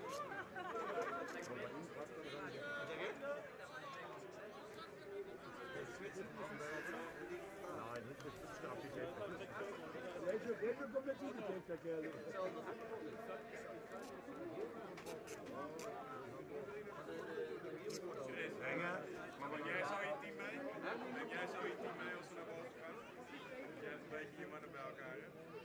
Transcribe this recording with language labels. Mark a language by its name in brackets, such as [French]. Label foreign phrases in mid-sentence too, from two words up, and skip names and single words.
[German] Nein, das ist schon abgetaped. Der ist schon komplett zugetaped, der Kerl. Länger. [Dutch] Maar jij zou je team mee? En jij zou je team mee als we naar boven gaan? Jij hebt een beetje je mannen bij elkaar, hè?